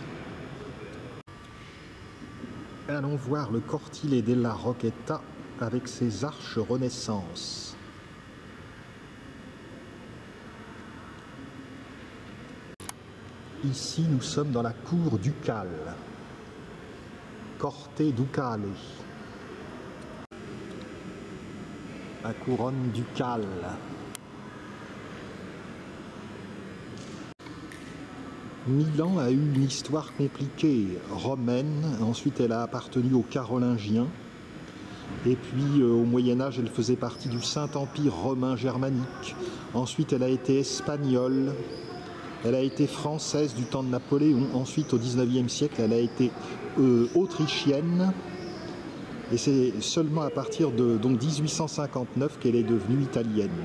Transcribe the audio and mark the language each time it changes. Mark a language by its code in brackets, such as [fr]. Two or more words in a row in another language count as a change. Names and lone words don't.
[fr] Allons voir le Cortile della Rocchetta avec ses arches Renaissance. Ici, nous sommes dans la cour ducale, Corte Ducale, la couronne ducale. Milan a eu une histoire compliquée, romaine, ensuite elle a appartenu aux Carolingiens, et puis au Moyen-Âge elle faisait partie du Saint-Empire romain germanique, ensuite elle a été espagnole, elle a été française du temps de Napoléon, ensuite au XIXe siècle elle a été autrichienne, et c'est seulement à partir de donc 1859 qu'elle est devenue italienne.